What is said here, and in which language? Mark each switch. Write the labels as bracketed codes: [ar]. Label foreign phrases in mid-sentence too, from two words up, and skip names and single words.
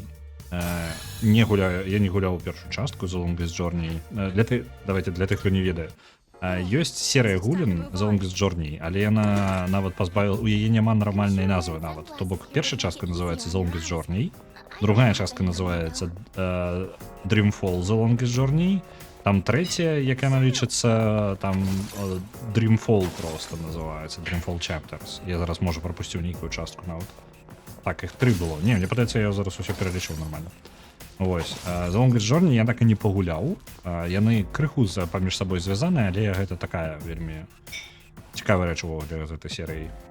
[be] Я не гуляў першую частку The Longest Journey. Давайте, для тых, хто не ведае. Ёсць серыя гулін The Longest Journey, але яна нават пазбавіла... У яе няма нармальнай назвы нават. То бок, першая частка называецца The Longest Journey, другая частка называецца Dreamfall The Longest Journey, там третья, як яна лічыцца, там Dreamfall просто называецца, Dreamfall Chapters. Я зараз, можа, прапусціў нейкую частку нават. Так, іх 3 было. Не, мне падаецца, я зараз усё пералічыў нормально. Вось. The Longest Journey я так і не пагуляў. Яны крыху паміж сабой звязаныя, але гэта такая вельмі цікавая рэч увогуле з гэтай серыі.